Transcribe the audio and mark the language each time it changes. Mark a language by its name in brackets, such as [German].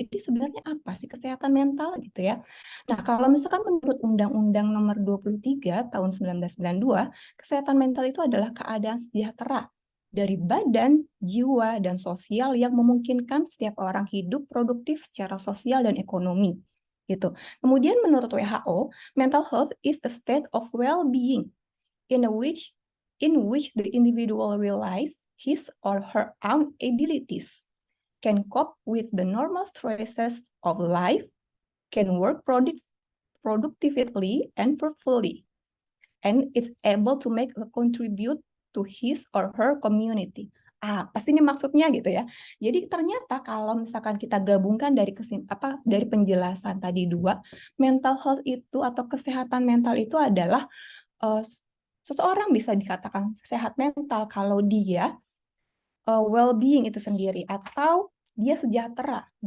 [Indonesian] Jadi sebenarnya apa sih kesehatan mental gitu ya? Nah, kalau misalkan menurut Undang-Undang Nomor 23 Tahun 1992, kesehatan mental itu adalah keadaan sejahtera dari badan, jiwa, dan sosial yang memungkinkan setiap orang hidup produktif secara sosial dan ekonomi. Gitu. Kemudian menurut WHO, [English] mental health is a state of well-being in which the individual realize his or her own abilities, can cope with the normal stresses of life, can work productively and fruitfully, and is able to make a contribute to his or her community. [Indonesian] Pasti ini maksudnya gitu ya. Jadi ternyata kalau misalkan kita gabungkan dari penjelasan tadi dua, mental health itu atau kesehatan mental itu adalah seseorang bisa dikatakan sehat mental kalau dia well-being itu sendiri atau dia sejahtera.